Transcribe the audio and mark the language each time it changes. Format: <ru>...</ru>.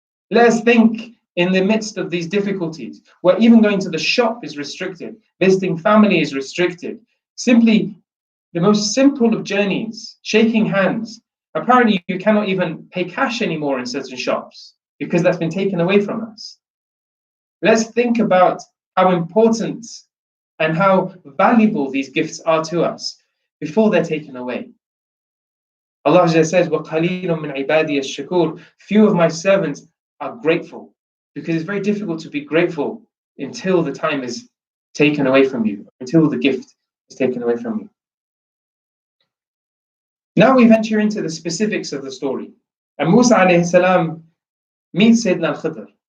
<en>Let us think in the midst of these difficulties, where even going to the shop is restricted, visiting family is restricted, simply the most simple of journeys, shaking hands. Apparently, you cannot even pay cash anymore in certain shops because that's been taken away from us. Let's think about how important and how valuable these gifts are to us before they're taken away. Allah says,</en> <ar>وَقَلِيلٌ مِّنْ عِبَادِيَ الشَّكُورِ.</ar> <en>Few of my servants are grateful, because it's very difficult to be grateful until the time is taken away from you, until the gift is taken away from you. Now we venture into the specifics of the story. And Musa alayhi salam meets Sayyidina al-Khidr.</en>